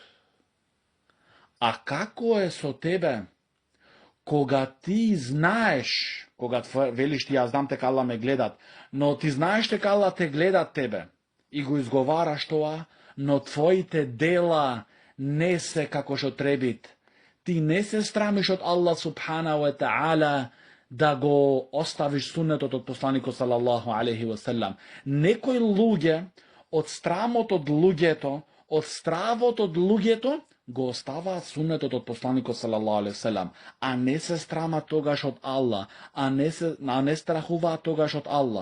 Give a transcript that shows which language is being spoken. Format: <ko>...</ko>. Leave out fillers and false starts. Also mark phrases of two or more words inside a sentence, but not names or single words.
<mk>А како е со тебе, кога ти знаеш, кога велиш ти, јас знам дека Аллах ме гледат, но ти знаеш дека Аллах те гледат тебе и го изговараш тоа, но твоите дела не се како што требит. Ти не се страмиш од Аллах</mk> <ar>سبحانه وتعالى</ar> <mk>да го оставиш сунетот од посланикот</mk> <ar>صلى الله عليه وسلم.</ar> <mk>Некои луѓе од страмот од луѓето, од стравот од луѓето, го оставаат сунетот од посланикот</mk> <ar>صلى الله عليه وسلم,</ar> <mk>а не се страмат тогаш од Аллах, а не страхуваат тогаш од Аллах.</mk>